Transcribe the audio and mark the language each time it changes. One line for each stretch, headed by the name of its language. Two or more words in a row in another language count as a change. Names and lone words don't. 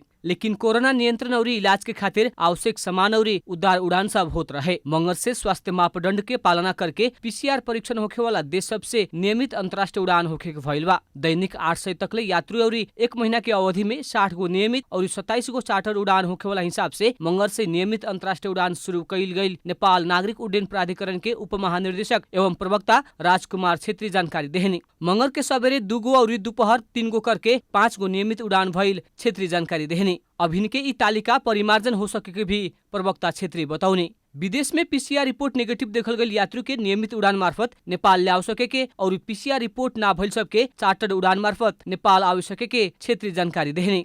Bhojpuri: लेकिन कोरोना नियंत्रण और इलाज के खातिर आवश्यक सामान और उद्धार उड़ान सब होत रहे। मंगर से स्वास्थ्य मापदंड के पालना करके PCR परीक्षण होखे वाला देश सबसे नियमित अंतर्राष्ट्रीय उड़ान होखे के भइल बा। दैनिक 800 तकले यात्री और 1 महीना के अवधि में 60 गो नियमित और 27 गो चार्टर उड़ान होखे वाला हिसाब से मंगर से नियमित अंतर्राष्ट्रीय उड़ान शुरू कैल गई। नेपाल नागरिक उड्डयन प्राधिकरण के उप महानिर्देशक एवं प्रवक्ता राजकुमार छेत्री जानकारी देहनी। मंगर के सवेरे 2 गो और दोपहर 3 गो करके 5 गो नियमित उड़ान भइल छेत्री जानकारी देहनी। अभिन के ई तालिका परिमार्जन हो सके के भी प्रवक्ता छेत्री बताउने। विदेश में पीसीआर रिपोर्ट नेगेटिव देखल गई यात्री के नियमित उड़ान मार्फत नेपाल ले आ सके के और पीसीआर रिपोर्ट ना भइल सबके चार्टर्ड उड़ान मार्फत नेपाल आ सके के क्षेत्रीय जानकारी देहने।